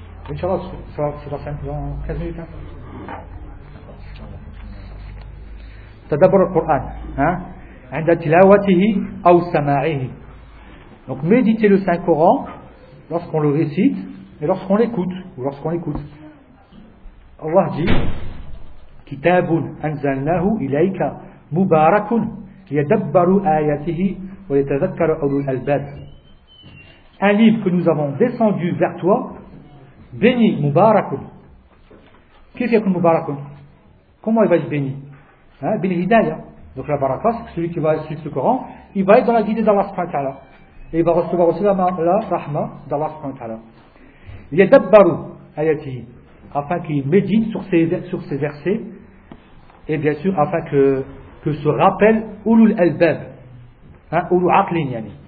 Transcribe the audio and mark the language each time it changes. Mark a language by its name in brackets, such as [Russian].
[French] Inch'Allah, c'est dans 15 minutes. Hein? [Arabic] Tadabbur al-Qur'an. [French] Hein? [Arabic] عند تلاوته أو سماعه. [French] Donc méditer le Saint Coran lorsqu'on le récite et lorsqu'on l'écoute ou lorsqu'on écoute. Allah dit: [Arabic] كتاب أنزلناه إليك مبارك ليدبروا آياته ويتذكر أولو الألباب. [French] Un livre que nous avons descendu vers toi, béni, مبارك. [Arabic] كيف يكون مبارك؟ [French] Comment il va être béni؟ [Arabic] بالهداية. [French] Donc la baraka, c'est celui qui va suivre ce Coran, il va être dans la guidée d'Allah subhanahu wa ta'ala. Et il va recevoir aussi la rahma d'Allah subhanahu wa ta'ala. Il y a dabbaru ayatihi, afin qu'il médite sur ses versets, et bien sûr afin que se rappelle ulul albab, hein, [Arabic] ulul aqlin yani.